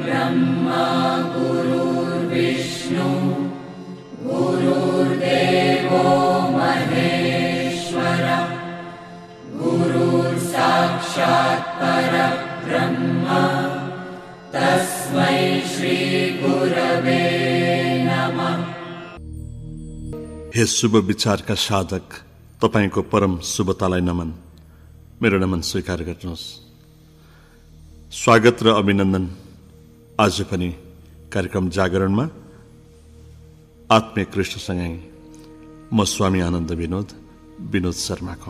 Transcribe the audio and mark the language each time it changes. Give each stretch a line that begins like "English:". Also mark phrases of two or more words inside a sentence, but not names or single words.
Sanskrit: ब्रह्मा गुरुर्विष्णु गुरुर्देवो महेश्वर गुरुर्साक्षात् परब्रह्म तस्मै श्री गुरवे नमः।
Nepali: हे शुभ विचारका साधक, तपाईको परम शुभतालाई नमन। मेरो नमन स्वीकार गर्नुहोस्। स्वागत र अभिनन्दन आज पनि कार्यक्रम जागरणमा आत्मीय कृष्णसँगै म स्वामी आनन्द विनोद शर्माको।